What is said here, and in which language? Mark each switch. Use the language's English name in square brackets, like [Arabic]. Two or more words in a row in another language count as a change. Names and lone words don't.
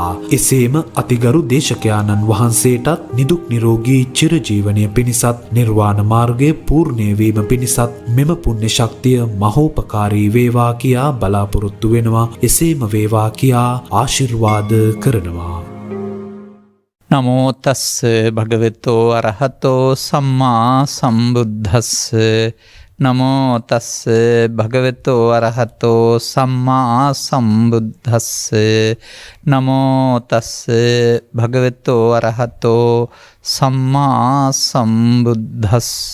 [Sinhala] එසේම අතිගරු දේශකයාණන් වහන්සේටත් නිදුක් නිරෝගී චිරජීවනය පිණිසත් නිර්වාණ මාර්ගයේ පූර්ණේ වීම පිණිසත් මෙම පුණ්‍ය ශක්තිය මහෝපකාරී වේවා කියා බලාපොරොත්තු වෙනවා. එසේම වේවා කියා ආශිර්වාද කරනවා. [Pali] නමෝ තස්ස භගවතෝ අරහතෝ සම්මා සම්බුද්දස්ස. නමෝ තස්ස භගවතෝ අරහතෝ සම්මා සම්බුද්දස්ස. නමෝ තස්ස භගවතෝ අරහතෝ සම්මා සම්බුද්දස්ස.